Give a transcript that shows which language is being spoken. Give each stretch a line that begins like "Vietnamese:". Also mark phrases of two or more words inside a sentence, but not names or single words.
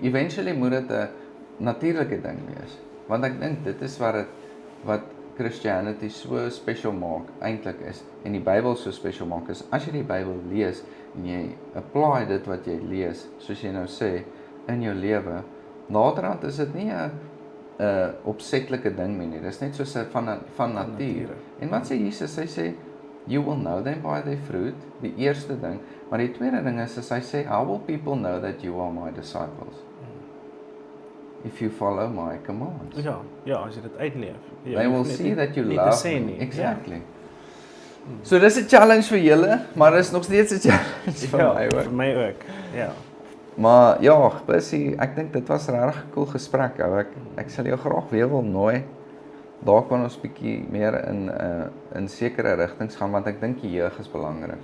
Afrikaans: Eventually moet dit 'n natuurlike ding wees. Want ek dink dit is wat Christianity so special maak eintlik is en die Bybel so special maak is as jy die Bybel lees en jy apply dit wat jy lees, soos jy nou sê, in jou lewe, naderhand is dit nie 'n opsetlike ding meer nie. Dis net soos van natuur. En wat sê Jesus? Hy sê
English: you will know them by their fruit,
Afrikaans: die eerste ding, maar die tweede ding is hy sê
English: how will people know that you are my disciples? If you follow my commands.
Afrikaans: Ja, as jy dit uitleef. Ja,
English: They will see that you love me. Exactly.
Afrikaans: So dis 'n challenge vir julle, maar dis nog steeds 'n challenge vir my ook. Vir my ook. Ja. Maar ja, Bussie, ek dink dit was regtig 'n cool gesprek. Ek sal jou graag weer wil nooi. Daar kan ons bietjie meer in sekere rigtings gaan want ek dink die jeug is belangrik.